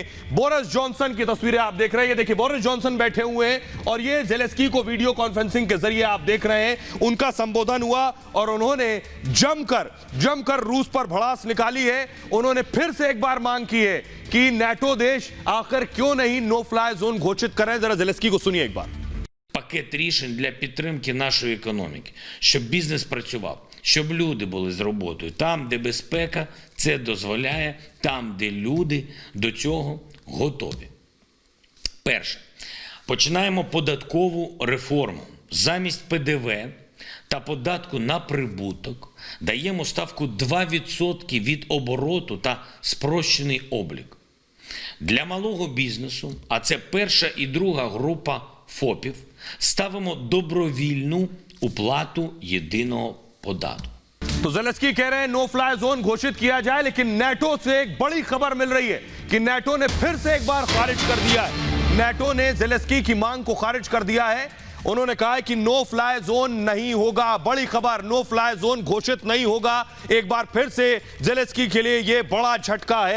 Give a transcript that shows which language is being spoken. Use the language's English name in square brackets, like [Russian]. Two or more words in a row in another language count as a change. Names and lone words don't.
[Hindi] बोरिस जॉनसन की तस्वीरें आप देख रहे हैं। ये देखिए बोरिस जॉनसन बैठे हुए हैं और ये जेलेंस्की को [English] video conferencing [Hindi] के जरिए आप देख रहे हैं। उनका संबोधन हुआ और उन्होंने जमकर रूस पर भड़ास निकाली है। उन्होंने फिर से एक बार मांग की है कि नेटो देश आखिर क्यों नहीं [English] no fly zone [Hindi] घोषित करें। जरा जेलेंस्की को सुनिए एक बार। [Ukrainian] пакет рішень для підтримки нашої економіки, щоб бізнес працював, щоб люди були з роботою. Там, де безпека це дозволяє, там, де люди до цього готові. Перше. Починаємо податкову реформу. Замість ПДВ та податку на прибуток даємо ставку 2% від обороту та спрощений облік. Для малого бізнесу, а це перша і друга група ФОПів, ставимо добровільну уплату єдиного податку. [Hindi] तो ज़ेलेंस्की कह रहे हैं [English] no fly zone [Hindi] घोषित किया जाए, लेकिन नेटो से एक बड़ी खबर मिल रही है कि नेटो ने फिर से एक बार खारिज कर दिया है। नेटो ने ज़ेलेंस्की की मांग को खारिज कर दिया है। उन्होंने कहा है कि [English] no fly zone [Hindi] नहीं होगा। बड़ी खबर, [English] no fly zone [Hindi] घोषित नहीं होगा। एक बार फिर से ज़ेलेंस्की के लिए यह बड़ा झटका है।